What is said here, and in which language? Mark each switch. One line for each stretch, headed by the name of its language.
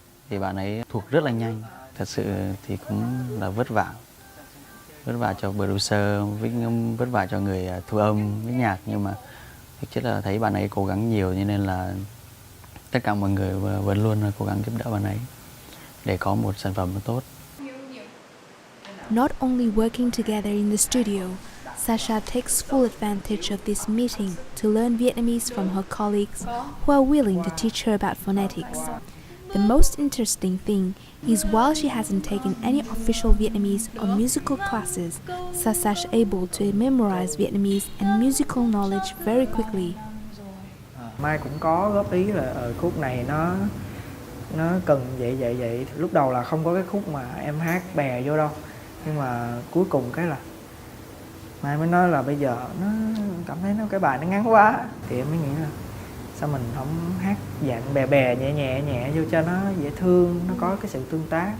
Vietnamese: Thì bạn ấy thuộc rất là nhanh. Thật sự thì cũng là vất vả cho producer, vất vả cho người thu âm, với nhạc. Nhưng mà thực chất là thấy bạn ấy cố gắng nhiều, cho nên là tất cả mọi người vẫn luôn cố gắng giúp đỡ bạn ấy để có một sản phẩm tốt.
English: Not only working together in the studio, Sasha takes full advantage of this meeting to learn Vietnamese from her colleagues who are willing to teach her about phonetics. The most interesting thing is while she hasn't taken any official Vietnamese or musical classes, Sasha's able to memorize Vietnamese and musical knowledge very quickly.
Vietnamese: Mai cũng có góp ý là ở khúc này nó cần vậy. Lúc đầu là không có cái khúc mà em hát bè vô đâu, nhưng mà cuối cùng cái là Mai mới nói là bây giờ nó cảm thấy cái bài nó ngắn quá, thì em mới nghĩ là sao mình không hát dạng bè nhẹ vô cho nó dễ thương, nó có cái sự tương tác.